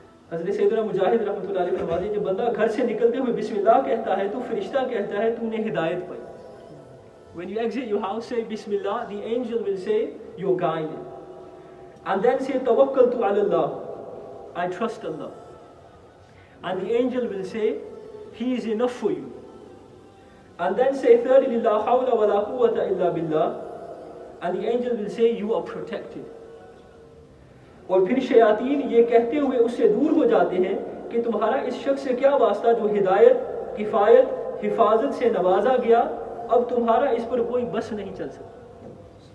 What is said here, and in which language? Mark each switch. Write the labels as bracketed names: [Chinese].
[Hindi] हज़रत सैयदना मुजाहिद रहमतुल्लाह अलैहि फरमाते हैं जब बंदा घर से निकलते हुए बिस्मिल्लाह कहता है तो फरिश्ता कहता है तूने हिदायत पाई. [English] When you exit your house, say Bismillah, the angel will say you're guided. And then say [Arabic] Tawakkaltu ala Allah, [English] I trust Allah. And the angel will say He is enough for you. And then say thirdly [Arabic] La hawla wa la quwwata illa billah, [English] and the angel will say you are protected. [Hindi] और फिर शयातीन ये कहते हुए उससे दूर हो जाते हैं कि तुम्हारा इस शख्स से क्या वास्ता जो हिदायत, किफ़ायत, हिफाजत से नवाजा गया, अब तुम्हारा इस पर कोई बस नहीं चल सकता.